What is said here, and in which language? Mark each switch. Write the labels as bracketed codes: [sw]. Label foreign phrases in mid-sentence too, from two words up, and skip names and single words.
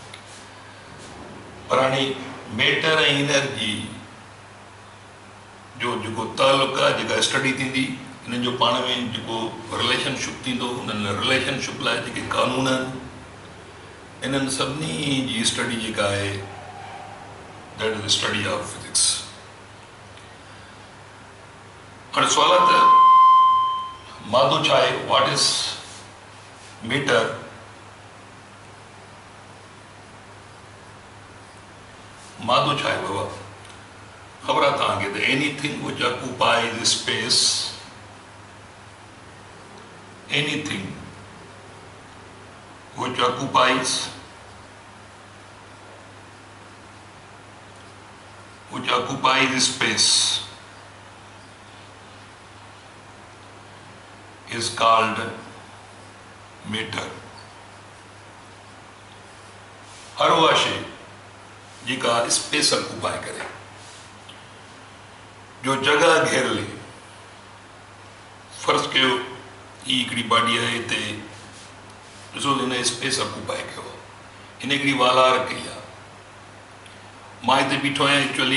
[sd] पर हाणे मैटर ऐं एनर्जी जो जेको तालुक़ु आहे, जेका स्टडी थींदी, हिननि जो पाण में जेको रिलेशनशिप थींदो, हुननि रिलेशनशिप लाइ जेके कानून आहिनि, इन्हनि सभिनी जी स्टडी जेका आहे, [en] that is the study of physics. [sd] हाणे सवाल आहे त मादो छा आहे? [en] what is matter? [sd] मादो छा आहे बाबा? ख़बर आहे तव्हांखे त [en] anything which occupies space, anything which occupies space is called matter. [sd] हर उहा शइ जेका [en] space occupy [sd] करे, जो जगह घेरले। फर्ज़ कयो ही हिकिड़ी बॉडी आहे, हिते ॾिसो हिन [en] space occupy [sd] कयो, हिन हिकिड़ी वालार कई आहे, मां हिते बीठो आहियां एक्चुअली।